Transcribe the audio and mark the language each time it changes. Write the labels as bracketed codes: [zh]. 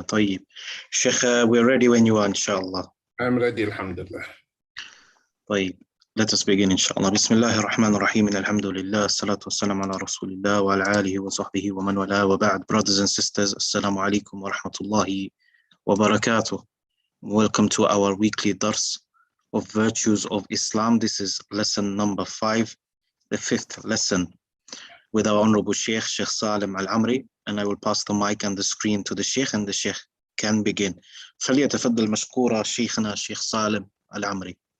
[ar] طيب شيخ, [en] we're ready when you are [ar] إن شاء الله. [en] I'm ready [ar] الحمد لله. طيب [en] let us begin [ar] إن شاء الله. بسم الله الرحمن الرحيم. الحمد لله، الصلاة والسلام على رسول الله وعلى آله وصحبه ومن والاه وبعد. [en] Brothers and sisters, [ar] السلام عليكم ورحمة الله وبركاته. [en] Welcome to our weekly dars of virtues of Islam. This is lesson number 5, the 5th lesson, with our honorable Shaykh Salem Al Amry, and I will pass the mic and the screen to the Shaykh, and the Shaykh can begin. [ar] فليتفضل مشكورا شيخنا Shaykh Salem Al Amry.